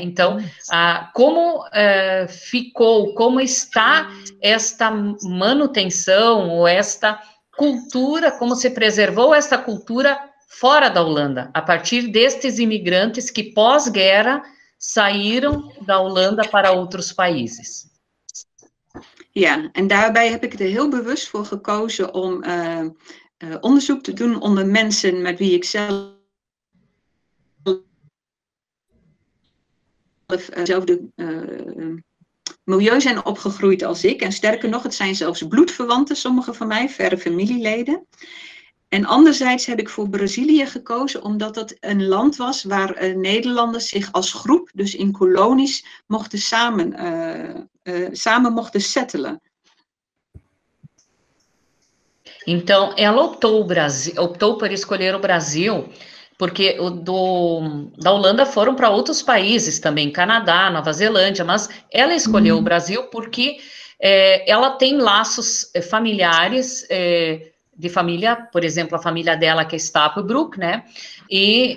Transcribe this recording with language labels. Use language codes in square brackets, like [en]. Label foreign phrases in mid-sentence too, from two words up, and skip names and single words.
[pt] Então, como como está esta manutenção, ou esta cultura, como se preservou esta cultura fora da Holanda, a partir destes imigrantes que pós-guerra saíram da Holanda para outros países. [nl] Ja, en daarbij heb ik er heel bewust voor gekozen om onderzoek te doen onder mensen met wie ik zelf hetzelfde milieu zijn opgegroeid als ik. En sterker nog, het zijn zelfs bloedverwanten, sommige van mij, verre familieleden. En anderzijds heb ik voor Brazilië gekozen, omdat dat een land was waar Nederlanders zich als groep, dus in kolonies, mochten samen mochten settelen. [pt] Então, ela optou por escolher o Brasil, porque da Holanda foram para outros países também, Canadá, Nova Zelândia, mas ela escolheu o Brasil porque ela tem laços familiares, de família, por exemplo, a família dela que é Stapelbroek, né, e